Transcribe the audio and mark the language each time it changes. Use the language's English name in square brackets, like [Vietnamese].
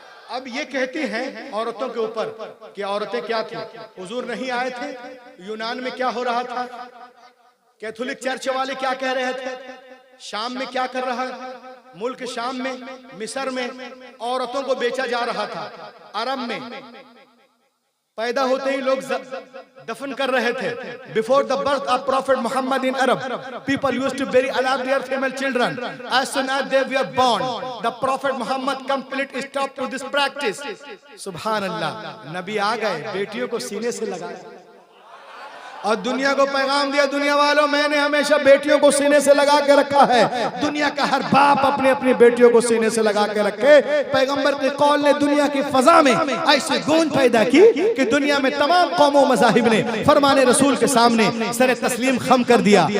[Hindi] अब ये कहती हैं औरतों के ऊपर कि औरतें क्या थी, हुजूर नहीं आए थे, यूनान में क्या हो रहा था, कैथोलिक चर्च वाले क्या कह रहे थे, शाम में क्या कर रहा है, मुल्क शाम में, मिस्र में औरतों को बेचा जा रहा था। अरब में पैदा होते ही लोग दफन कर रहे थे। [English] Before the birth of prophet Muhammad in Arab, people used to bury alive their female children as soon as they were born. The prophet Muhammad completely stopped to this practice. [Hindi] सुभान अल्लाह। नबी आ गए, बेटियों को सीने से लगाया और दुनिया को पैगाम दिया, दुनिया वालों मैंने हमेशा बेटियों को सीने से लगा के रखा है। दुनिया का हर बाप अपनी अपनी बेटियों को सीने से लगा के रखे। पैगंबर के कौल ने दुनिया की फजा में ऐसी गूंज पैदा की कि दुनिया में तमाम कौमों मज़ाहिब ने फरमाने रसूल के सामने सरे तस्लीम खम कर दिया।